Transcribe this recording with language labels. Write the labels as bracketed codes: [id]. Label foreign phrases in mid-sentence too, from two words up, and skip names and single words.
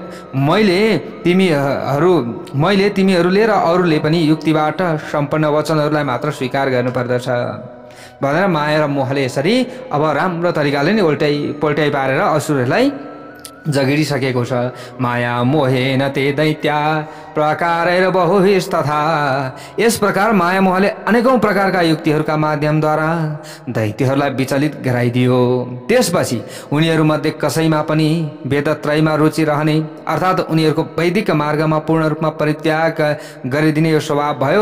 [ne] मैले तिमीहरूले र अरूले पनि युक्तिबाट सम्पन्न वचनहरूलाई मात्र स्वीकार गर्नुपर्दछ भनेर माया र मोहले यसरी अब राम्रो तरिकाले नै पोल्टाइ पारेर असुरहरूलाई जगिडिसकेको छ। [sa] माया मोहेन ते दैत्या प्रकारैर बहुभिस्तथा। [ne] यस प्रकार माया मोहले अनेकौं प्रकारका युक्तिहरूका माध्यमद्वारा दैत्यहरूलाई विचलित गराइदियो। त्यसपछि उनीहरूमध्ये कसैमा पनि वेदत्रयमा रुचि रहने अर्थात् उनीहरूको वैदिक मार्गमा पूर्ण रूपमा परित्याग गरिदिने यो स्वभाव भयो।